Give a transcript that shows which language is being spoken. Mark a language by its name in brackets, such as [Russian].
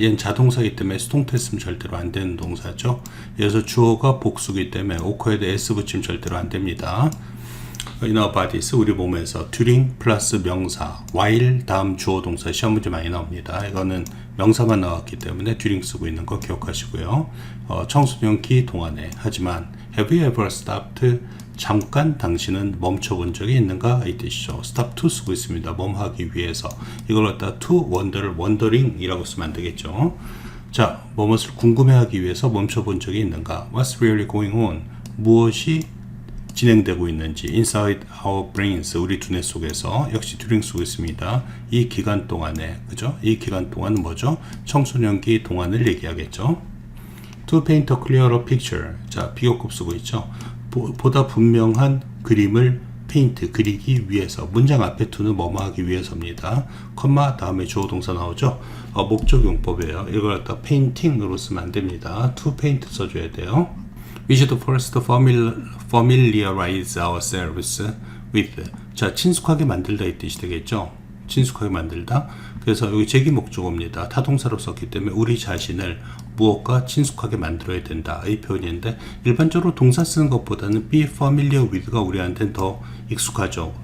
[Korean] 얘는 자동사이기 때문에 수동태 쓰면 절대로 안 되는 동사죠. 여기서 주어가 복수기 때문에 occur에도 s 붙이면 절대로 안 됩니다. [English] In our bodies, [Korean] 우리 몸에서 during 플러스 명사, while 다음 주어 동사 시험 문제 많이 나옵니다. 이거는 명사만 나왔기 때문에 during 쓰고 있는 거 기억하시고요. 청소년기 동안에 하지만 [English] have you ever stopped? [Korean] 잠깐 당신은 멈춰본 적이 있는가? 이 뜻이죠. stop to 쓰고 있습니다. 멈하기 위해서. 이걸 갖다 to wonder를 wondering 이라고 쓰면 안 되겠죠. 자, 무엇을 궁금해하기 위해서 멈춰본 적이 있는가? [English] What's really going on? [Korean] 무엇이 진행되고 있는지 [English] inside our brains, [Korean] 우리 두뇌 속에서 역시 during 쓰고 있습니다. 이 기간 동안에, 그죠? 이 기간 동안은 뭐죠? 청소년기 동안을 얘기하겠죠. [English] To paint a clearer picture, [Korean] 자, 비교급 쓰고 있죠. 보다 분명한 그림을 페인트, 그리기 위해서. 문장 앞에 to는 뭐뭐 하기 위해서입니다. 컴마 다음에 주어 동사 나오죠. 목적 용법이에요. 이걸 갖다 painting으로 쓰면 안 됩니다. to paint 써줘야 돼요. [English] We should first familiarize ourselves with. [Korean] 자, 친숙하게 만들다 이 뜻이 되겠죠. 친숙하게 만들다. 그래서 여기 제기 목적어입니다. 타동사로 썼기 때문에 우리 자신을 무엇과 친숙하게 만들어야 된다. 이 표현인데 일반적으로 동사 쓰는 것보다는 be familiar with가 우리한테는 더 익숙하죠.